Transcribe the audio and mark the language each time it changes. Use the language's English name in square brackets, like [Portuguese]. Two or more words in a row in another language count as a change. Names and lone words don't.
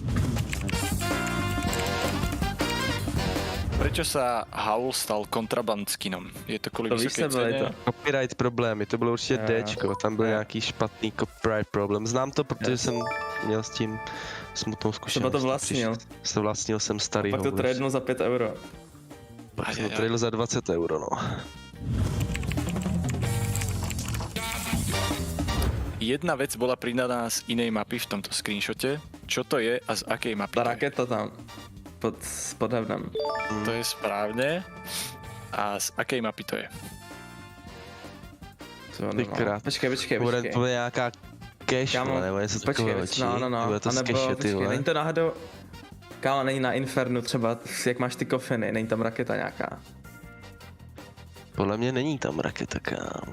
[Slovak] Prečo sa Howl stal kontraband skinom? [Czech] Je to kvůli vysoké ceně? Copyright problémy, to bylo určitě Dčko, tam byl nějaký špatný copyright problém. Znám to, protože jsem měl s tím smutnou zkušenost. Třeba to vlastnil jsem starý Howl. Pak to tradenul za 5 euro. Pak jsem to tradenul za 20 euro, no. [Slovak] Jedna vec bola pridaná z inej mapy v tomto screenshote. Čo to je a z akej mapy? [Czech] Ta raketa tam. Pod hevnem. [Slovak] To je správne. A z akej mapy to je? [Czech] Počkej. To je nějaká cache, nebo něco takového. No. To z cache, ty vole. Není to náhodou... Kámo, není na Infernu třeba, jak máš ty kofiny, není tam raketa nějaká. Podle mě není tam raketa, kámo.